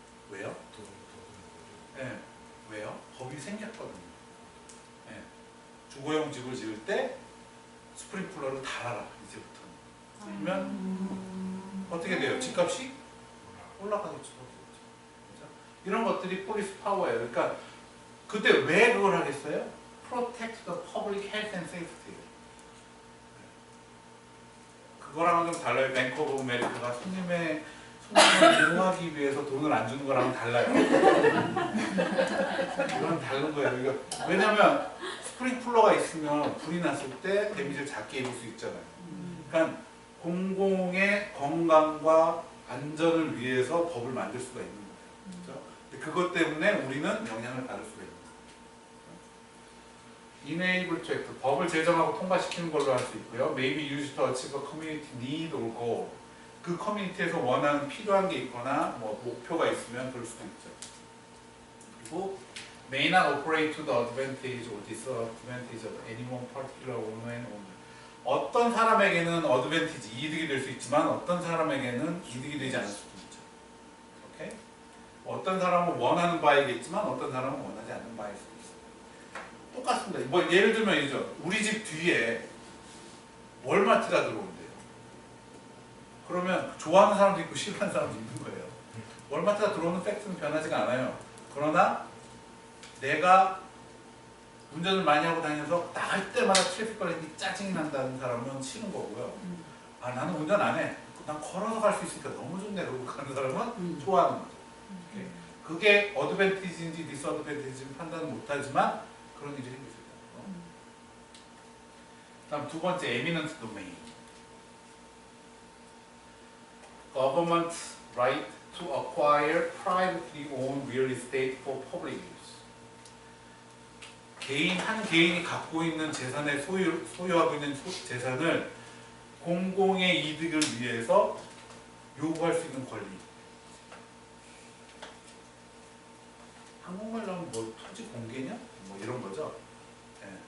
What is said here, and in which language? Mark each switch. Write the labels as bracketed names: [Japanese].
[Korean] 왜요? 네. 왜요? 법이 생겼거든요. 네. 주거용 집을 지을 때 스프링클러를 달아라. 이제부터는. 그러면 어떻게 돼요? 집값이 올라가겠죠. 그렇죠? 이런 것들이 폴리스 파워예요. 그러니까 그때 왜 그걸 하겠어요? [English] Protect the public health and safety. [Korean] 그거랑은 좀 달라요. 뱅크 오브 아메리카가 손님을 보호하기 위해서 돈을 안 주는 거랑은 달라요. 이건 다른 거예요. 왜냐면 스프링클러가 있으면 불이 났을 때 데미지를 작게 입을 수 있잖아요. 그러니까 공공의 건강과 안전을 위해서 법을 만들 수가 있는 거예요. 그렇죠? 그것 때문에 우리는 영향을 받을 수가 있는 거예요. [English] Enable to act. [Korean] 법을 제정하고 통과시키는 걸로 할 수 있고요. [English] Maybe used to achieve a community need or goal. [Korean] 그 커뮤니티에서 원하는 필요한 게 있거나 뭐 목표가 있으면 그럴 수도 있죠. 그리고 [English] may not operate to the advantage or disadvantage of any one particular owner and owner. [Korean] 어떤 사람에게는 어드밴티지, 이득이 될 수 있지만 어떤 사람에게는 이득이 되지 않을 수도 있죠. 오케이? 어떤 사람은 원하는 바이겠지만 어떤 사람은 원하지 않는 바일 수도 있어요. 똑같습니다. 뭐 예를 들면 이죠. 우리 집 뒤에 월마트가 들어온대요. 그러면 좋아하는 사람도 있고 싫어하는 사람도 있는 거예요. 월마트가 들어오는 팩트는 변하지가 않아요. 그러나 내가 운전을 많이 하고 다녀서 나갈 때마다 트래픽 걸리니 짜증이 난다는 사람은 싫은 거고요. 나는 운전 안 해. 난 걸어서 갈 수 있으니까 너무 좋네. 그러고 가는 사람은 좋아하는 거죠. 그게 어드밴티지인지 디스어드밴티지인지 판단은 못하지만 그런 일이 생길 수 있다. 다음 두 번째, 에미넌트 도메인. [English] Government right to acquire privately owned real estate for public use. [Korean] 한 개인이 갖고 있는 재산에 소유하고 있는 재산을 공공의 이득을 위해서 요구할 수 있는 권리. 한국말로 하면 뭐 토지 공개냐? 뭐 이런 거죠. 예.